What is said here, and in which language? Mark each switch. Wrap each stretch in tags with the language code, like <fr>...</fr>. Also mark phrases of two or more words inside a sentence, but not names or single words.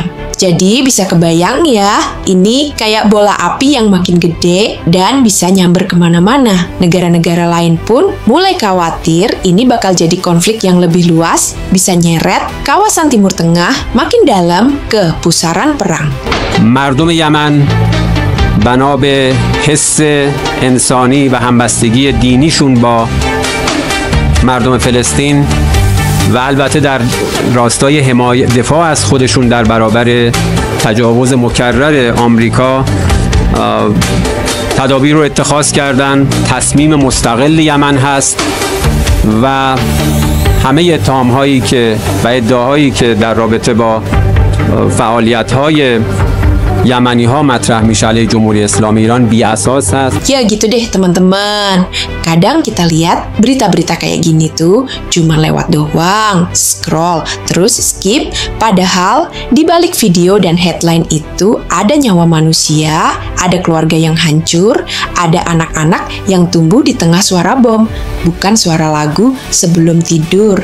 <id>Jadi bisa kebayang ya, ini kayak bola api yang makin gede dan bisa nyamber kemana-mana. Negara-negara lain pun mulai khawatir ini bakal jadi konflik yang lebih luas, bisa nyeret kawasan Timur Tengah makin dalam ke pusaran perang.</id> <fa>مردم یمن بنا به حس انسانی و همبستگی دینیشون با مردم فلسطین و البته در راستای دفاع از خودشون در برابر تجاوز مکرر آمریکا تدابیر رو اتخاذ کردن. تصمیم مستقل یمن هست و همه اتهام‌هایی که و ادعاهایی که در رابطه با فعالیت‌های یمنی ها مطرح میشه علیه جمهوری اسلامی ایران بی اساس است.</fa> <id>Ya gitu deh teman-teman. Kadang kita lihat berita-berita kayak gini tuh cuma lewat doang, scroll, terus skip. Padahal di balik video dan headline itu ada nyawa manusia, ada keluarga yang hancur, ada anak-anak yang tumbuh di tengah suara bom, bukan suara lagu sebelum tidur.</id>